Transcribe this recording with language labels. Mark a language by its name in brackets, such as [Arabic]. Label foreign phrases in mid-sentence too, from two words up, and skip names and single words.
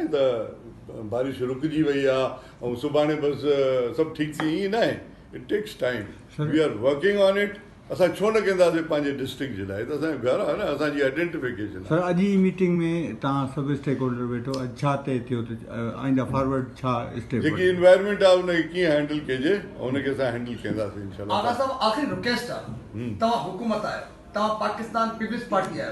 [Sindhi] त बारिश रुकिजी वई आहे ऐं सुभाणे बसि सभु ठीकु थी ईअं न आहे. [English] It takes time. We are working on it. [Sindhi] असां छो न कंदासीं पंहिंजे डिस्ट्रिक्ट जे लाइ? त असांजो घर आहे न, असांजी आइडेंटिफिकेशन. सर अॼु जी मीटिंग में तव्हां सभु [English] stake holder [Sindhi] वेठो, अॼु छा तइ थियो त आईंदा फॉरवर्ड छा स्टेप? जेकी इन्वायरमेंट आहे उनखे कीअं हैंडल कजे उनखे असां हैंडल कंदासीं इंशाल्लाह. आगा साहब आख़िरी रिक्वेस्ट आहे, तव्हां हुकूमत आहियो, तव्हां पाकिस्तान पीपल्स पार्टी आहियो,